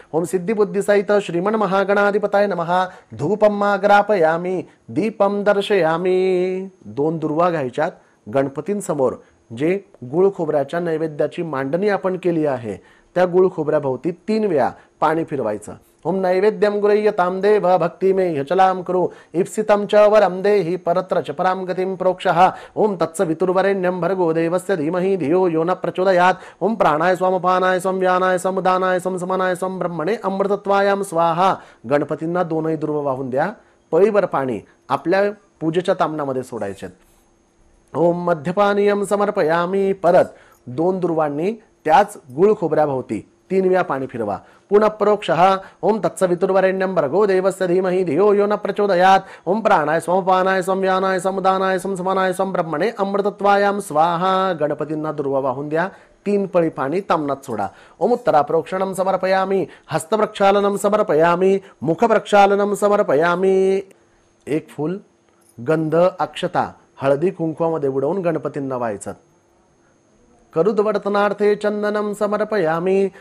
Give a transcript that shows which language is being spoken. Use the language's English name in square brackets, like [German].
[Sanskrit] ओम सिद्धिबुद्धी सहित श्रीमन महागणाधिपतये नमः. धूपम ग्रापयामी दीपम दर्शयामी. [Marathi] दोन दुर्वा घ्यायच्यात गणपतींसमोर. जे गुळ खोबऱ्याच्या नैवेद्याची मांडणी आपण केली आहे त्या गुळ खोबऱ्याभोवती 3 वेळा पाणी फिरवायचं. [Sanskrit] ओम नैवेद्यम गृह्यताम देव भक्ति मे ह्यचलाम करो इप्सितम च वरम देहि परत्र च पराम गतिम प्रोक्षः. ओम तत्सवितुर्वरेण्यं भर्गो देवस्य धीमहि धियो यो न प्रचोदयात्. ओम प्राणाय स्वमपानाय संव्यानाय समुदानाय समसमनाय सम ब्रह्मणे अमृतत्वायाम स्वाहा. [Marathi] गणपतींना दोनही दुर्वा वाहून द्या. पळीवर पाणी आपल्या पूजेच्या तामणामध्ये सोडायचे. [Sanskrit] ओम मध्यपानीयम समर्पयामी. [Marathi] परत 2 दुर्वांनी त्याच गुळ खोबऱ्याभोवती 3 वेळा पाणी फिरवा. [Sanskrit] पुनः परोक्षः. ओम तत्सवितुर्वरेण्यं भर्गो देवस्य धीमहि धियो यो न प्रचोदयात्. ओम प्राणाय स्वमपानाय संव्यानाय समुदानाय समसमनाय सम ब्रह्मणे अमृतत्वायाम स्वाहा. [Marathi] गणपतींना दुर्वा वाहून द्या. 3 पळी पाणी तामणात सोडा. [Sanskrit] ओम उत्तरा प्रोक्षणम समर्पयामी. हस्तप्रक्षालनम समर्पयामी. मुखप्रक्षालनम समर्पयामी. [Marathi] एक फूल गंध अक्षता हळदी कुंकवामध्ये बुडवून गणपतींना व्हायचं. [Sanskrit] करुद्वर्तनार्थे चंदनम समर्पयामी.